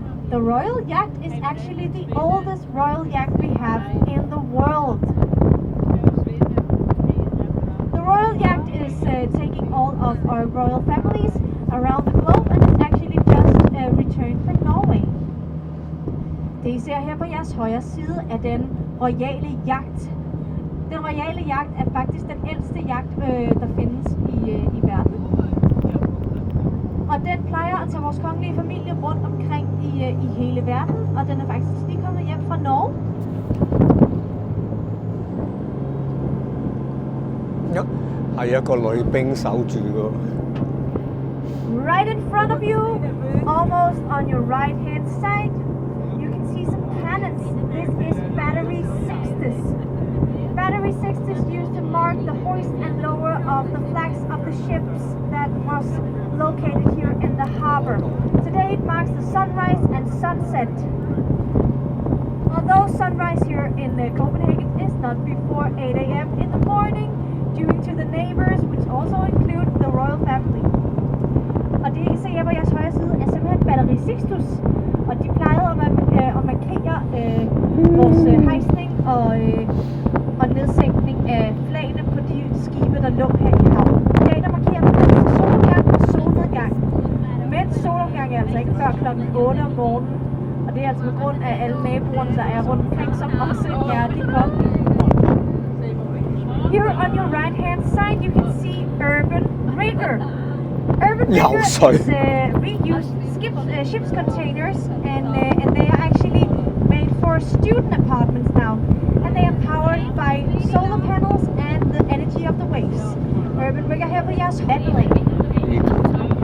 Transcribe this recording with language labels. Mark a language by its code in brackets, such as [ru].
[en] The royal yacht is actually the oldest royal yacht we have in the world. The royal yacht is taking all of our royal families around the globe, and it's actually just returned from Norway. [da] Det I ser her på jeres højre side er den royale yacht. Den royale yacht er faktisk den ældste yacht, der findes i verden. Og den plejer at tage vores kongelige familie rundt omkring i hele verden, og den er faktisk lige kommet hjem fra Norge. Ja, 係一個女兵守住㗎。 [en] Right in front of you, almost on your right hand side, you can see some cannons. This is battery 60s. Battery 60s used to mark the hoist and lower of the flags of the ships that was located here in the harbor. Today it marks the sunrise and sunset. Although sunrise here in Copenhagen is not before 8 a.m. in the morning, due to the neighbors, which also include the royal family. [da] Og det I ser her på jeres højre side er simpelthen batteri Sixtus, og de plejede at markere vores hejsning og nedsænkning af flagene på de skibe, der lå her i havnen. I dag der markerer man altså solopgang og solnedgang. Men solopgang er altså ikke før kl. 8 om morgenen, og det er altså på grund af alle naboerne, der er rundt omkring, som også er de kongelige. [en] Here on your right hand side you can see Urban Rigger. Urban Rigger is reused ships containers, and they are actually made for student apartments now, and they are powered by solar panels and the energy of the waves. [da] Urban Rigger her på jeres højre.